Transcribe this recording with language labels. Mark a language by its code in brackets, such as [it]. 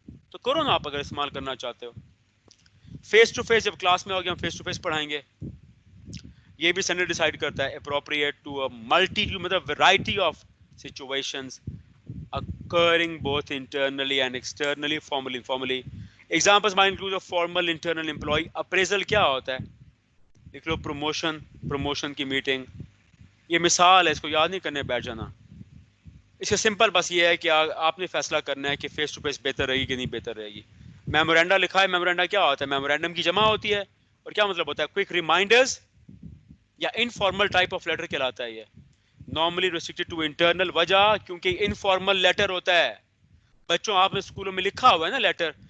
[ur] تو کرو نا آپ اگر استعمال کرنا چاہتے ہو. فیس ٹو فیس, جب کلاس میں ہوگے ہم فیس ٹو فیس پڑھائیں گے, یہ بھی سینڈر ڈیسائیڈ کرتا ہے [en] appropriate to a multitude, [ur] مطلب [en] Variety of situations occurring both internally and externally, formally. Examples might include a formal internal employee. [ur] Appraisal کیا ہوتا ہے, لکھ لو promotion کی میٹنگ, یہ مثال ہے, اس کو یاد نہیں کرنے بیٹھ جانا. اس کا سمپل بس یہ ہے کہ آپ نے فیصلہ کرنا ہے کہ فیس ٹو فیس بہتر رہے گی کہ نہیں بہتر رہے گی. میمورینڈا لکھا ہے, میمورینڈا کیا ہوتا ہے, میمورینڈم کی جمع ہوتی ہے, اور کیا مطلب ہوتا ہے, کوئک ریمائنڈرز یا انفارمل ٹائپ آف لیٹر کہلاتا ہے. یہ [en] normally restricted to internal, [ur] وجہ کیونکہ انفارمل لیٹر ہوتا ہے. بچوں آپ نے اسکولوں میں لکھا ہوا ہے نا لیٹر,